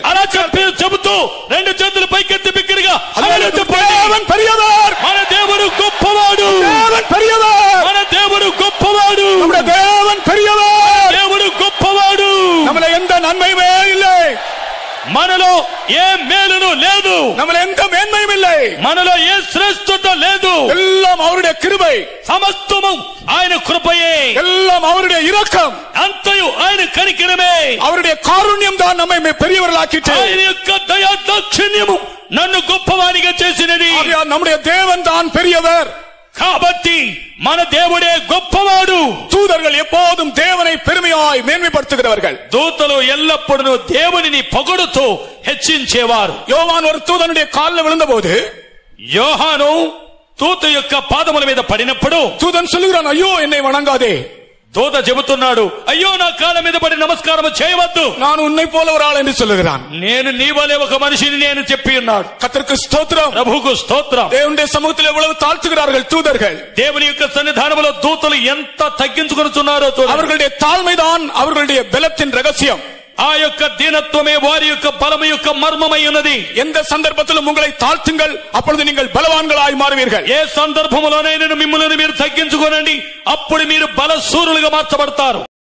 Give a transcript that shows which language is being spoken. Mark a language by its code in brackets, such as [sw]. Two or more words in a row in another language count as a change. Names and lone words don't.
[te] అలా చెబుతూ రెండు చేతులు పైకెత్తి బిగ్గరగా [ta] தேவன் பெரியவர், [te] మన దేవుడు గొప్పవాడు. [ta] தேவன் பெரியவர், [te] మన దేవుడు గొప్పవాడు. [ta] நம்முடைய தேவன் பெரியவர். [te] దేవుడు గొప్పవాడు. [ta] நம்மள எந்த நன்மையுமே இல்லை, [te] మనలో ఏ మేలును లేదు, [ta] நம்மள எந்த மேன்மையும் இல்லை, [te] మనలో ఏ శ్రేష్ఠత లేదు. [ta] எல்லாம் அவருடைய கிருபை, [te] సమస్తము ఆయన కృపయే, [ta] எல்லாம் அவருடைய இரக்கம், [te] అంతయు ఆయన కనికరమే. [ta] அவருடைய காருண்யம் தான் நம்மை பெரியவர்களாக்கிட்டு, [te] ఆయన యొక్క దయా దాక్షిణ్యము నన్ను గొప్పవానిగా చేసినది. [ta] நம்முடைய தேவன் தான் பெரியவர். [te] కాబట్టి మన దేవుడే గొప్పవాడు. [ta] தூதர்கள் எப்போதும் தேவனை பெருமையாய் மேன்மைப்படுத்துகிறவர்கள். [te] దూతలు ఎల్లప్పుడూ దేవునిని పొగడుతూ హెచ్చించేవారు. [ta] யோவான் ஒரு தூதனுடைய காலில் விழுந்தபோது, [te] యోహాను దూత యొక్క పాదముల మీద పడినప్పుడు [ta] தூதன் சொல்லுகிறான், ஐயோ என்னை வணங்காதே. [te] దూత చెబుతున్నాడు, అయ్యో నా కాళ్ళ మీద పడి నమస్కారం చేయవద్దు, [ta] நான் உன்னை போல ஒரு ஆள் என்று சொல்லுகிறான். [te] నేను నీ వలే ఒక మనిషిని నేను చెప్పి ఉన్నాడు. [ta] கர்த்தருக்கு ஸ்தோத்திரம். [te] ప్రభువుకు స్తోత్రం. [ta] தேவனுடைய சமூகத்தில் எவ்வளவு தாழ்த்துகிறார்கள் தூதர்கள். [te] దేవుని యొక్క సన్నిధానములో దూతలు ఎంత తగ్గించుకొనుచున్నారో చూడండి. [ta] அவர்களுடைய தாழ்மைதான் அவர்களுடைய பலத்தின் ரகசியம். [te] ఆ యొక్క దీనత్వమే వారి యొక్క బలము యొక్క మర్మమై ఉన్నది. [ta] எந்த சந்தர்ப்பத்திலும் உங்களை தாழ்த்துங்கள், அப்பொழுது நீங்கள் பலவான்களாய் மாறுவீர்கள். [te] ఏ సందర్భములోనైనా మిమ్మల్ని మీరు తగ్గించుకోనండి, అప్పుడు మీరు బలశూరులుగా మార్చబడతారు.